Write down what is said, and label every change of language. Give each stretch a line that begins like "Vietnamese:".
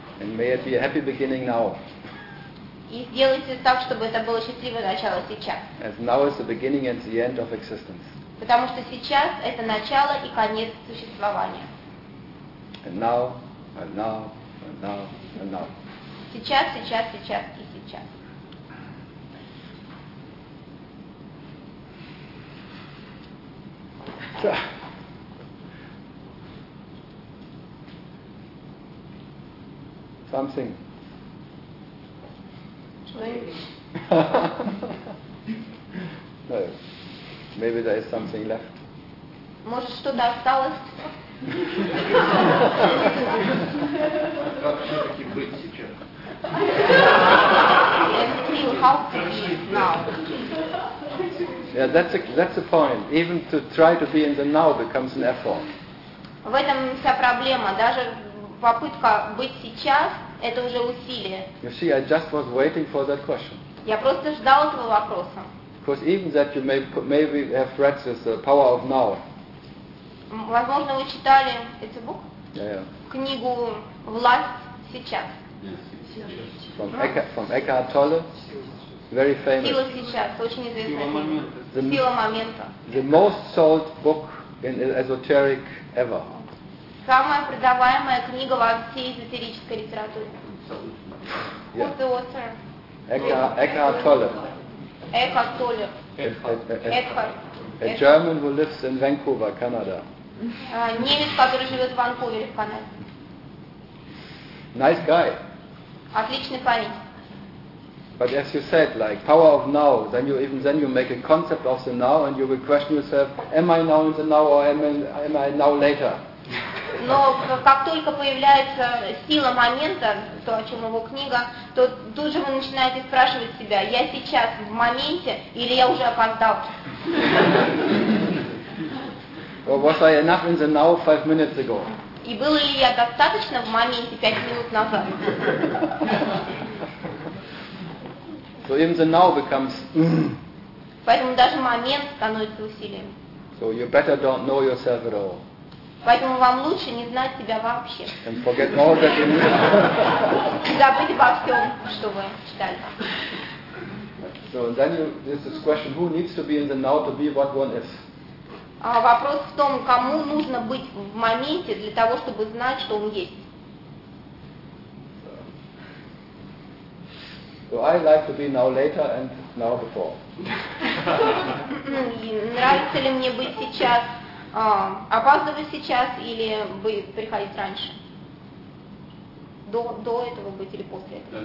English: And may it be a happy beginning now.
Russian: И сделайте так, чтобы это было счастливое начало сейчас.
English: As now is the beginning and the end of existence.
Russian: Потому что сейчас это начало и конец существования.
English: And now, and now, and now, and now.
Russian: Сейчас, сейчас, сейчас и сейчас.
English: Something. Maybe. Maybe there is something left.
Russian: Может что-то осталось? Как все-таки быть сейчас?
English: And feel how to be now. Yeah, that's a point. Even to try to be in the now becomes an effort.
Russian: В этом вся проблема. Даже попытка быть сейчас это уже усилие.
English: You see, I just was waiting for that question.
Russian: Я просто ждал этого вопроса.
English: Because even that you maybe have read this the power of now.
Russian: Возможно, вы читали этот бук?
English: Yeah.
Russian: Книгу «Власть сейчас».
English: Yes. From Eckhart Tolle. Very famous.
Russian: Сила сейчас, очень известная. Сила момента.
English: The most sold book esoteric ever.
Russian: Самая продаваемая книга во всей эзотерической литературе.
English: Yeah. Who's the author? Eckhart Tolle. Eckhart Tolle. Eckhart. A German who lives in Vancouver, Canada.
Russian: Немец, который живет в Ванкувере, в Канаде.
English: Nice guy.
Russian: Отличный парень.
English: But as you said, like power of now, then you make a concept of the now, and you will question yourself: Am I now in the now, or am I now later?
Russian: Но как только появляется сила момента, то о чем его книга, то тут же вы начинаете спрашивать себя: Я сейчас в моменте, или я уже опоздал?
English: Or was I enough in the now 5 minutes ago?
Russian: И был ли я достаточно в моменте 5 минут назад?
English: So even the now becomes.
Russian: Поэтому даже момент становится усилием.
English: So you better don't know yourself at all.
Russian: Поэтому вам лучше не знать себя вообще.
English: And forget all that you need.
Russian: И забыть обо всем, что вы читали.
English: So then you, this is question: Who needs to be in the now to be what one is?
Russian: Вопрос в том, кому нужно быть в моменте для того, чтобы знать, что он есть.
English: So I like to be now later and now before.
Russian: Нравится ли мне быть сейчас, опаздывать сейчас или приходить раньше? До этого быть или после этого?